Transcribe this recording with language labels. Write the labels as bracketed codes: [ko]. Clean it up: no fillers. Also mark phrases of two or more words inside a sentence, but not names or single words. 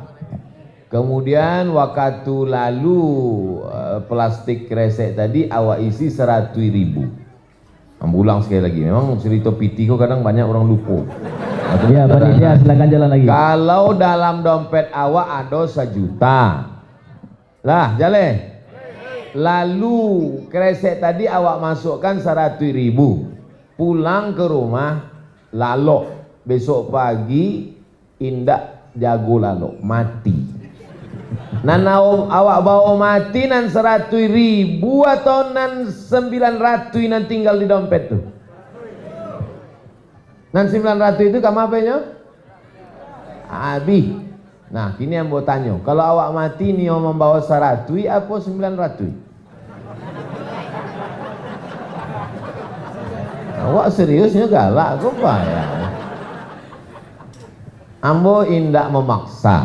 [min] Kemudian waktu lalu plastik kresek tadi awak isi 100.000. [id] Ulang sekali lagi. Memang cerita PT kok kadang banyak orang lupa. Ya, panitia silakan jalan lagi. [min] Kalau dalam dompet awak ada 1 juta. Lah, jalan. Lalu kresek tadi awak masukkan 100.000. Pulang ke rumah lalok. Besok pagi indak jago lalok, mati. Nan awak bawa mati nan 100.000 atau nan 900 nan tinggal di dompet tuh. [id] Nan 900 itu kamu apanya? Habis. Nah, kini yang mau tanya, kalau awak mati nih membawa 100 apa 900? [min] Awak seriusnya galak kok Pak ya? Ambo indak memaksa.